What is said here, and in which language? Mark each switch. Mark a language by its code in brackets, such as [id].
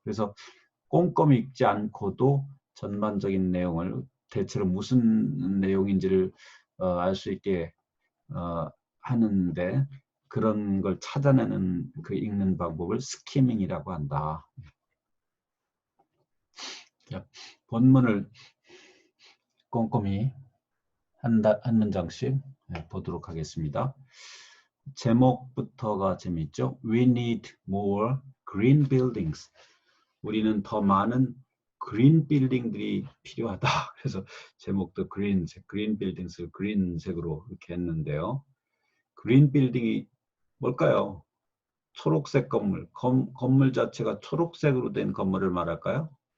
[ko] 그래서 꼼꼼히 읽지 않고도 전반적인 내용을 대체로 무슨 내용인지를 알 수 있게 하는데 그런 걸 찾아내는 그 읽는 방법을 스키밍이라고 한다. 본문을 꼼꼼히 한 문장씩 보도록 하겠습니다. 제목부터가 재미있죠. [en] We need more green buildings. [ko] 우리는 더 많은 그린 빌딩들이 필요하다. 그래서 제목도 그린 빌딩스를 그린색으로 이렇게 했는데요. 그린 빌딩이 뭘까요? 초록색 건물 자체가 초록색으로 된 건물을 말할까요?